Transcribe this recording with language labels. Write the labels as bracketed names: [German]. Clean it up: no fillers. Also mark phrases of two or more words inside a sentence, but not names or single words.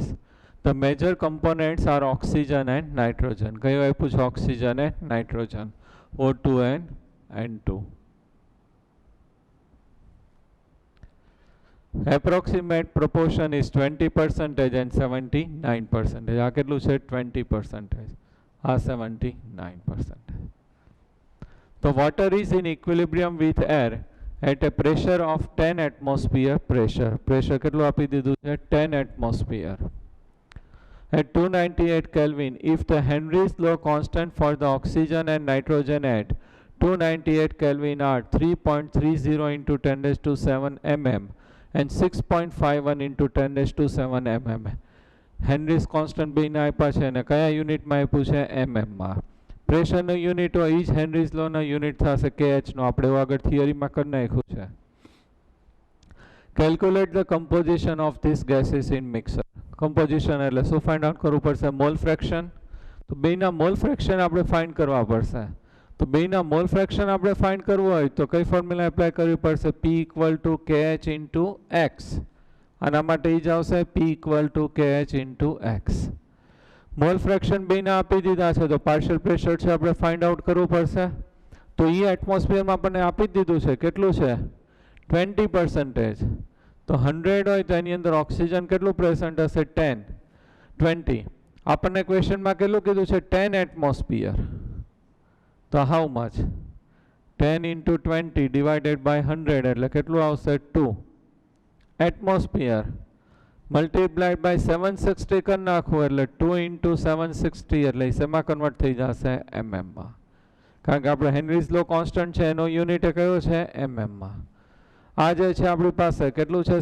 [English] The major components are oxygen and nitrogen. [Gujarati] કયું આપ્યું છે? [English] oxygen and nitrogen. O2 and N2. Approximate proportion is 20% and 79%. [Gujarati] આ કેટલું છે? 20%. આ 79%. [English] The water is in equilibrium with air at a pressure of 10 atmosphere pressure. [Gujarati] Pressure કેટલું આપી દીધું છે? 10 atmosphere. [English] At 298 Kelvin, if the Henry's law constant for the oxygen and nitrogen at 298 Kelvin are 3.30 into 10 raised to 7 mm and 6.51 into 10 raised to 7 mm. Henry's constant [Gujarati] બેને આપ્યા છે અને કયા યુનિટમાં આપ્યું છે? mm માં. પ્રેશરનો યુનિટ હોય એ જ હેનરીઝ લોનો યુનિટ થશે KH નો. આપણે આગળ થિયરીમાં કરી નાખ્યું છે. [English] calculate the composition of these gases in mixer. [Gujarati] કમ્પોઝિશન એટલે શું [English] find out [Gujarati] કરવું પડશે? [English] mole fraction. [Gujarati] તો બેના [English] mole fraction [Gujarati] આપણે ફાઇન્ડ કરવા પડશે. તો બેના [English] mole fraction [Gujarati] આપણે ફાઇન્ડ કરવું હોય તો કઈ ફોર્મ્યુલા એપ્લાય કરવી પડશે? [English] P equal to KH into X. [Gujarati] આના માટે એ જ આવશે [English] P equal to KH into X. mole fraction [Gujarati] બેના આપી દીધા છે તો [English] partial pressure [Gujarati] છે આપણે [English] find out [Gujarati] કરવું પડશે. તો એ એટમોસ્ફિયરમાં આપણને આપી જ દીધું છે. કેટલું છે? 20%. તો 100 હોય તો એની અંદર ઓક્સિજન કેટલું પ્રેઝન્ટ હશે? 10. 20. આપણને ક્વેશ્ચનમાં કેટલું કીધું છે? [English] 10 atmosphere. તો how much? 10 into 20 divided by 100 [Gujarati] એટલે કેટલું આવશે? 2 એટમોસ્ફિયર. [English] multiplied by [Gujarati] 760 કરી નાખવું એટલે [English] 2 into 760 [Gujarati] એટલે શેમાં કન્વર્ટ થઈ જશે? mm માં. કારણ કે આપણે [English] Henry's law constant [Gujarati] છે એનો યુનિટ કયો છે? mm માં. આ જે છે આપણી પાસે કેટલું છે?